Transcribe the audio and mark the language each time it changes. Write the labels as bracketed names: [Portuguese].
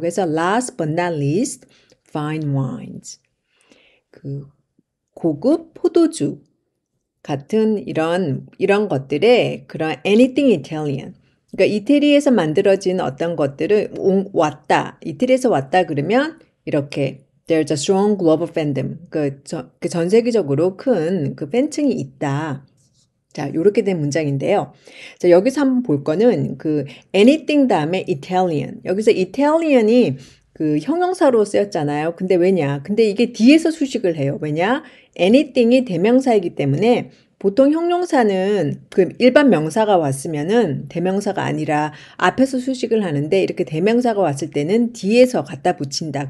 [Korean] 그래서 [English] last but not least fine wines [Korean] 그 고급 포도주 같은 이런 것들의 그런 [English] anything Italian. [Korean] 그러니까 이태리에서 만들어진 어떤 것들을 왔다. 이태리에서 왔다 그러면 이렇게 [English] there's a strong global fandom. [Korean] 전 세계적으로 큰 그 팬층이 있다. 자, 요렇게 된 문장인데요. 자, 여기서 한번 볼 거는 그 anything 다음에 Italian. 여기서 Italian이 그 형용사로 쓰였잖아요. 근데 왜냐? 근데 이게 뒤에서 수식을 해요. 왜냐? anything이 대명사이기 때문에 보통 형용사는 그 일반 명사가 왔으면은 대명사가 아니라 앞에서 수식을 하는데 이렇게 대명사가 왔을 때는 뒤에서 갖다 붙인다.